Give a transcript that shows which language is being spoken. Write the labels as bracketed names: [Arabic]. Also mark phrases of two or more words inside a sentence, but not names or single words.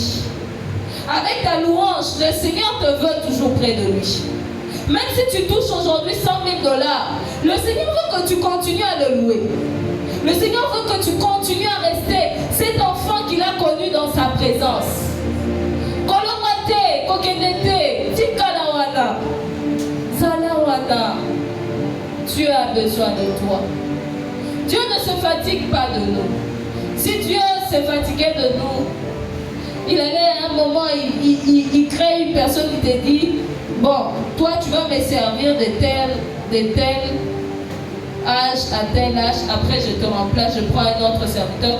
[French] Avec ta louange, le Seigneur te veut toujours près de lui. Même si tu touches aujourd'hui 100 000 $, le Seigneur veut que tu continues à le louer. Le Seigneur veut que tu continues à rester cet enfant qu'il a connu dans sa présence. Kolomate, kokenete, tikalawana, salawana. Dieu a besoin de toi. Dieu ne se fatigue pas de nous. Si Dieu se fatiguait de nous, il allait à un moment, il crée une personne qui te dit, bon, toi tu vas me servir de tel âge à tel âge, après je te remplace, je prends un autre serviteur.